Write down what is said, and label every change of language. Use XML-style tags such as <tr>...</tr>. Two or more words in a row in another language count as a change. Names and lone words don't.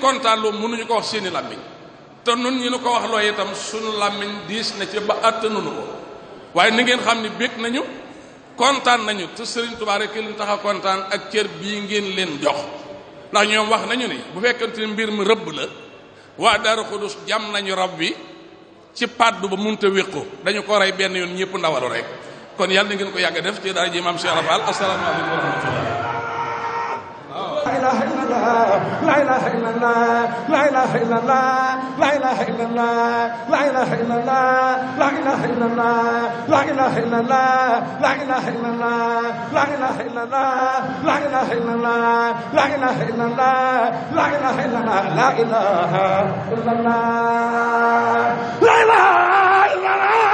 <wo>kontaan loo mënuñu ko wax seeni làmmiñ te nun ñu nu ko wax loo itam sunu làmmiñ diis na ci ba àttanunu ko waaye ni ngeen xam ni bég nañu kontaan nañu te Serigne Touba rek leen tax a kontaan ak cër bii ngeen leen jox ndax ñoom wax nañu ni bu fekkante mbir mi rëbb la waa Daaru Xudus jam nañu rab bi ci paddu ba munta wéqu dañu ko rey benn yoon ñëpp ndawalu rek kon yàlla na ngeen ko yàgg def ci daara ji maam Cheikh Rafal</wo> <ar>السلام عليكم ورحمة الله لا إله إلا الله لا إله إلا الله لا إله إلا الله لا إله إلا الله لا إله إلا الله لا إله إلا الله لا إله إلا الله لا إله إلا الله لا إله إلا الله لا إله إلا الله لا إله إلا الله لا إله إلا الله لا إله إلا الله لا إله إلا الله</ar>